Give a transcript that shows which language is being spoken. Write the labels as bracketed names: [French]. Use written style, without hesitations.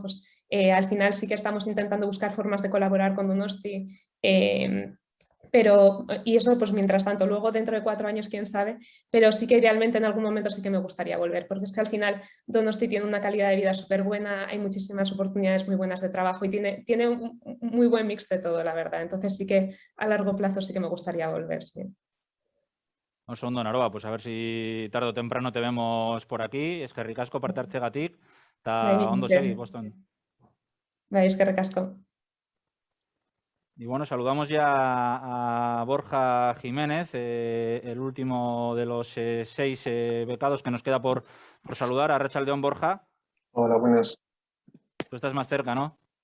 [Spanish] Pues al final sí que estamos intentando buscar formas de colaborar con Donosti, pero, y eso pues mientras tanto, luego dentro de 4 años quién sabe, pero sí que idealmente en algún momento sí que me gustaría volver, porque es que al final Donosti tiene una calidad de vida súper buena, hay muchísimas oportunidades muy buenas de trabajo y tiene un muy buen mix de todo, la verdad. Entonces sí que a largo plazo sí que me gustaría volver, sí. [Basque] Oso ondo, [Spanish] Naroa, pues a ver si tarde o temprano te vemos por aquí. [Basque] Eskerrik asko parte hartzegatik, eta ondo segi, Boston. Bai, eskerrik asko. [Spanish] Y bueno, saludamos ya a Borja Jiménez, el último de los 6 becados que nos queda por saludar. [Basque] Arratsaldeon, Borja. [Spanish] Hola, buenas. Tú estás más cerca, ¿no?